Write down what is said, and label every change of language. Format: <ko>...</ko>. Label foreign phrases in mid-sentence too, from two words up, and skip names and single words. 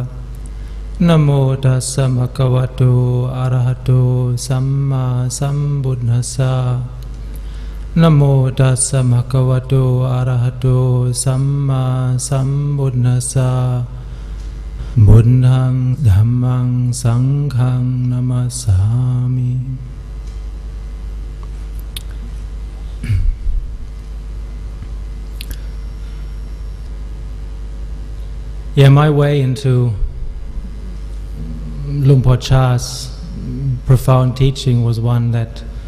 <pi>Namo tassa bhagavato arahato samma sambuddhassa. Namo tassa bhagavato arahato samma sambuddhassa. Buddhang dhammang sanghang namasami.</pi> <en>Yeah, my way into Lumpur Chah's profound teaching was one that,</en>